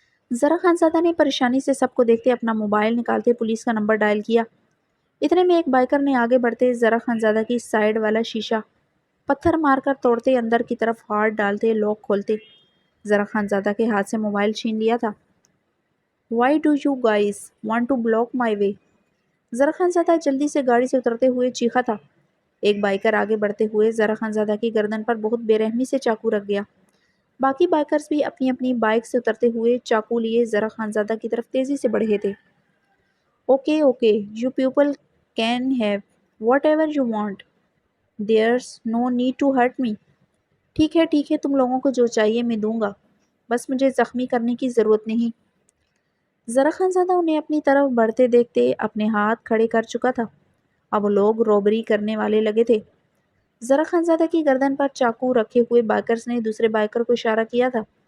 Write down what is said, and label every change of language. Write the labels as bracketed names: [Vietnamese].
[Urdu] ذرا خانزادہ نے پریشانی سے سب کو دیکھتے اپنا موبائل نکالتے پولیس کا نمبر ڈائل کیا. اتنے میں ایک بائکر نے آگے بڑھتے ذرا خانزادہ کی سائیڈ والا شیشہ پتھر مار کر توڑتے اندر کی طرف ہاتھ ڈالتے لاک کھولتے ذرا خانزادہ کے ہاتھ سے موبائل چھین لیا تھا. [English] Why do you guys want to block my way? [Urdu] ذرا خانزادہ جلدی سے گاڑی سے اترتے ہوئے چیخا تھا. ایک بائکر آگے بڑھتے ہوئے ذرا خانزادہ کی گردن پر بہت بے رحمی سے چاقو رکھ گیا. باقی بائکرز بھی اپنی اپنی بائک سے اترتے ہوئے چاقو لیے ذرا خانزادہ کی طرف تیزی سے بڑھے تھے. [English] Okay you people can have Whatever you want. There's no need to hurt me. [Urdu] ٹھیک ہے تم لوگوں کو جو چاہیے میں دوں گا، بس مجھے زخمی کرنے کی ضرورت نہیں۔ ذرا خان زادہ انہیں اپنی طرف بڑھتے دیکھتے اپنے ہاتھ کھڑے کر چکا تھا۔ اب وہ لوگ روبری کرنے والے لگے تھے۔ ذرا خان زادہ کی گردن پر چاقو رکھے ہوئے بائکرز نے دوسرے بائکر کو اشارہ کیا تھا۔